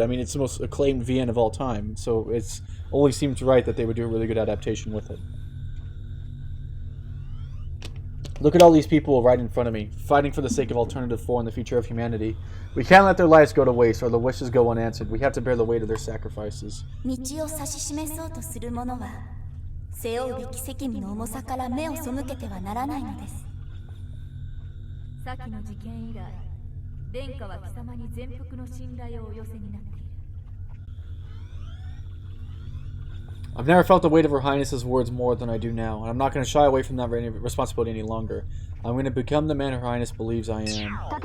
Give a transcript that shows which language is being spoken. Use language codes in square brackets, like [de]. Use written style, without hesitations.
[en] I mean, it's the most acclaimed VN of all time, so it's only seems right that they would do a really good adaptation with it. Look at all these people right in front of me, fighting for the sake of Alternative 4 and the future of humanity. We can't let their lives go to waste or their wishes go unanswered. We have to bear the weight of their sacrifices. [ja] 道を指し示そうとする者は背負うべき責務の重さから目を背けてはならないのです。先の事件以来、殿下は貴様に全幅の信頼をお寄せになっている。 [en] I've never felt the weight of Her Highness's words more than I do now, and I'm not going to shy away from that responsibility any longer. I'm going to become the man Her Highness believes I am.